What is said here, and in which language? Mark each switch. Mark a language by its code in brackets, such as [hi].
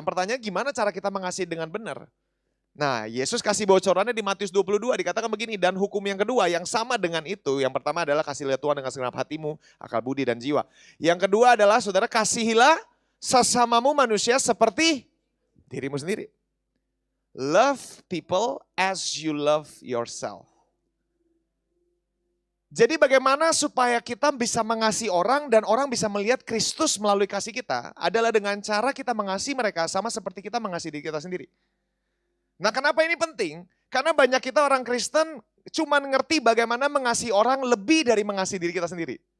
[id] Pertanyaan gimana cara kita mengasihi dengan benar. Nah Yesus kasih bocorannya di Matius 22 dikatakan begini. Dan hukum yang kedua yang sama dengan itu. Yang pertama adalah kasihilah Tuhan dengan segenap hatimu, akal budi dan jiwa. Yang kedua adalah saudara kasihilah sesamamu manusia seperti dirimu sendiri. [en] Love people as you love yourself. [id] Jadi bagaimana supaya kita bisa mengasihi orang dan orang bisa melihat Kristus melalui kasih kita adalah dengan cara kita mengasihi mereka sama seperti kita mengasihi diri kita sendiri. Nah kenapa ini penting? Karena banyak kita orang Kristen cuman ngerti bagaimana mengasihi orang lebih dari mengasihi diri kita sendiri.